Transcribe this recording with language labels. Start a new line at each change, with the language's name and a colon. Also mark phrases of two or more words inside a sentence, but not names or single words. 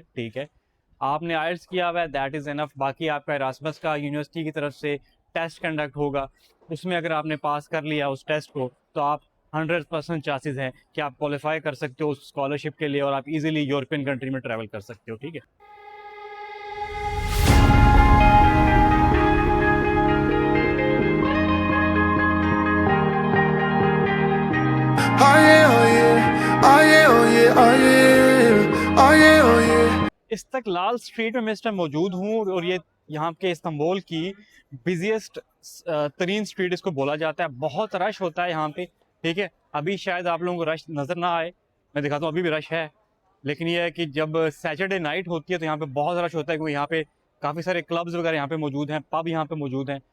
Urdu: ٹھیک ہے، آپ نے آئیلٹس کیا ہوا ہے,
English: That is enough.
Urdu: باقی آپ کا ایراسمس کا یونیورسٹی کی طرف سے
English: test conduct
Urdu: ہوگا، اس میں اگر آپ نے پاس کر لیا اس ٹیسٹ کو تو آپ 100% چانسز ہیں کہ آپ کوالیفائی کر سکتے ہو اس سکالرشپ کے لیے اور آپ ایزیلی
English: European country
Urdu: میں ٹریول کر سکتے ہو. ٹھیک ہے,
English: Oh yeah, oh yeah, oh yeah, oh yeah, oh yeah, oh yeah, oh yeah.
Urdu: استقلال سٹریٹ میں میں اس ٹائم موجود ہوں اور یہ یہاں کے استنبول کی بزیئسٹ ترین سٹریٹ اس کو بولا جاتا ہے. بہت رش ہوتا ہے یہاں پہ، ٹھیک ہے۔ ابھی شاید آپ لوگوں کو رش نظر نہ آئے، میں دکھاتا ہوں، ابھی بھی رش ہے. لیکن یہ ہے کہ جب
English: Saturday night
Urdu: ہوتی ہے تو یہاں پہ بہت رش ہوتا ہے، کیونکہ یہاں پہ کافی سارے کلبز وغیرہ یہاں پہ موجود ہیں، پب یہاں پہ موجود ہیں.